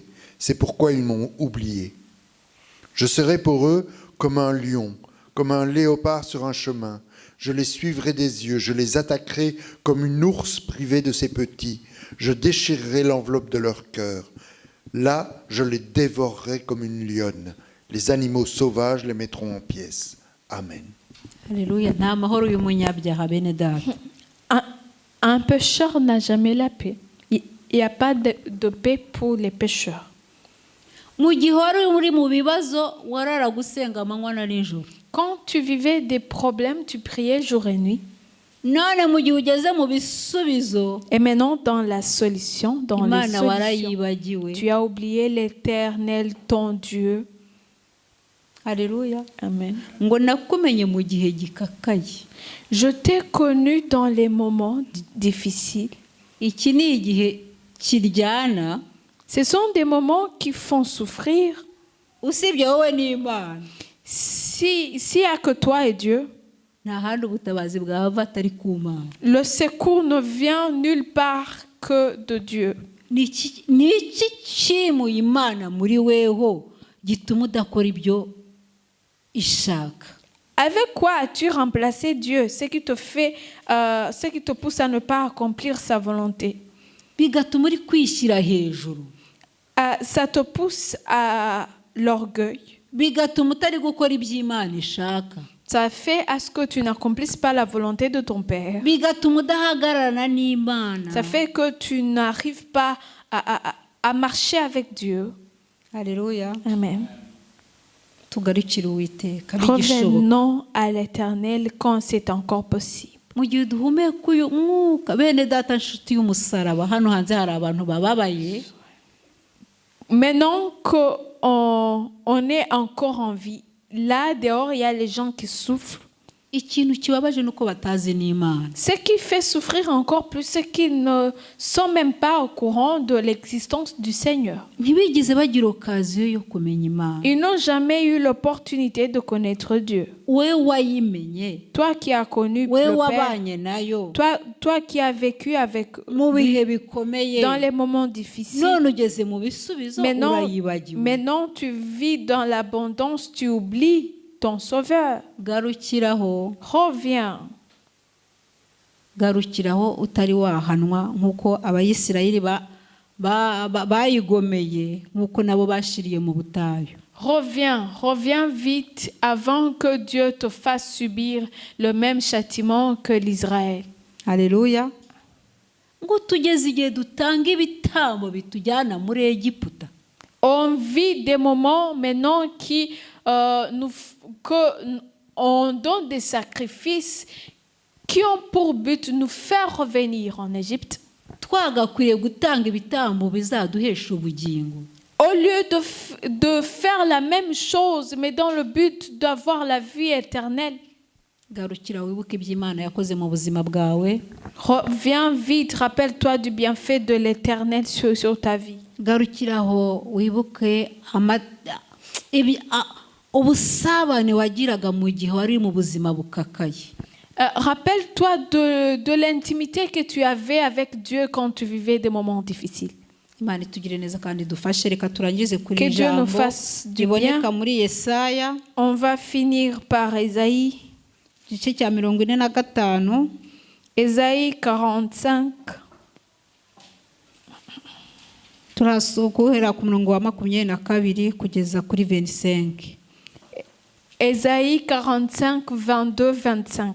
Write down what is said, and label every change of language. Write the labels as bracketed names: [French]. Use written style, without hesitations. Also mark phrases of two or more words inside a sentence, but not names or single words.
[French] C'est pourquoi ils m'ont oublié. Je serai pour eux comme un lion, comme un léopard sur un chemin. Je les suivrai des yeux, je les attaquerai comme une ours privée de ses petits. Je déchirerai l'enveloppe de leur cœur. Là, je les dévorerai comme une lionne. Les animaux sauvages les mettront en pièces. Amen. Alléluia. [Kinyarwanda] Nta mahoro y'umunyabyaha bene data. [French] Un pécheur n'a jamais la paix. Il n'y a pas de paix pour les pécheurs. [Kinyarwanda] Mu gihe wari uri mu bibazo warara gusenga amanywa na nijoro. [French] Quand tu vivais des problèmes, tu priais jour et nuit. [Kinyarwanda] None mu gihe ugeze mu bisubizo, [French] Et maintenant, dans la solution, dans les [Kinyarwanda] Imana [French] solutions, [Kinyarwanda] warayibagiwe. [French] tu as oublié l'Éternel, ton Dieu. Alléluia. Amen. [Kinyarwanda] Ngo nakumenye mu gihe gikakaye. [French] Je t'ai connu dans les moments difficiles. [Kinyarwanda] Iki ni igihe kiryana, [French] Ce sont des moments qui font souffrir. [Kinyarwanda] usibye wowe n'Imana. [French] S'il n'y a que toi et Dieu, [Kinyarwanda] Nta handi ubutabazi bwava atari ku Mana. [French] le secours ne vient nulle part que de Dieu. [Kinyarwanda] Ni iki cyimuye Imana muri weho gituma udakora ibyo ishaka? [French] Avec quoi as-tu remplacé Dieu, ce qui te fait, ce qui te pousse à ne pas accomplir sa volonté? [Kinyarwanda] Bigatuma uri kwishyira hejuru. [French] Ça te pousse à l'orgueil. [Kinyarwanda] Bigatuma utari gukora ibyo Imana ishaka. [French] Ça fait à ce que tu n'accomplisses pas la volonté de ton Père. [Kinyarwanda] Bigatuma udahagararana n'Imana. [French] Ça fait que tu n'arrives pas à marcher avec Dieu. Alléluia. Amen. [Kinyarwanda] Tugarukire Uwiteka bigishoboka. [French] Revenons à l'Éternel quand c'est encore possible. [Kinyarwanda] Mu gihe duhumeka uyu mwuka, bene data nshuti y'umusaraba, hano hanze hari abantu bababaye. [French] Maintenant qu'on est encore en vie, là dehors il y a les gens qui souffrent. [Kinyarwanda] Ikintu kibabaje nuko batazi n'Imana. [French] Ce qui fait souffrir encore plus, c'est qu'ils ne sont même pas au courant de l'existence du Seigneur. [Kinyarwanda] Ntibigeze bagira occasion yo kumenya Imana. [French] Ils n'ont jamais eu l'opportunité de connaître Dieu. [Kinyarwanda] We wayimenye, [French] Toi qui as connu [Kinyarwanda] we [French] le Père, [Kinyarwanda] wabanye nayo [French] toi qui as vécu avec [Kinyarwanda] mu [French] lui [Kinyarwanda] bihe bikomeye, [French] dans les moments difficiles. [Kinyarwanda] none ugeze mu bisubizo urayibagiwe. [French] Maintenant, tu vis dans l'abondance, tu oublies ton Sauveur. [Kinyarwanda] Garukiraho, [French] Reviens. [Kinyarwanda] utari wahanwa nk'uko Abayisirayeli bayigomeye, nk'uko nabo bashiriye mu butayu. [French] Reviens vite avant que Dieu te fasse subir le même châtiment que l'Israël. Alléluia. [Kinyarwanda] Ngo tugeze igihe dutanga ibitambo bitujyana muri Egiputa. [French] On vit des moments maintenant on donne des sacrifices qui ont pour but de nous faire revenir en Égypte. [Kinyarwanda] Twagakwiriye gutanga ibitambo bizaduhesha ubugingo. [French] Au lieu de faire la même chose, mais dans le but d'avoir la vie éternelle. [Kinyarwanda] Garukira wibuke iby'Imana yakoze mu buzima bwawe. [French] Reviens vite, rappelle-toi du bienfait de l'Éternel sur ta vie. [Kinyarwanda] Garukiraho wibuke ubusabane wagiraga mu gihe wari mu buzima bukakaye. [French] Rappelle-toi de l'intimité que tu avais avec Dieu quand tu vivais des moments difficiles. [Kinyarwanda] Imana itugire neza kandi dufashe, reka turangize kuri [French] Que Dieu nous [Kinyarwanda] ijambo [French] fasse du [Kinyarwanda] riboneka [French] bien. [Kinyarwanda] muri Yesaya [French] On va finir par Ésaïe. [Kinyarwanda] igice cya 45. [French] Ésaïe 45. [Kinyarwanda] Turasohera ku murongo wa 22 kugeza kuri 25. [French] Ésaïe 45, 22, 25.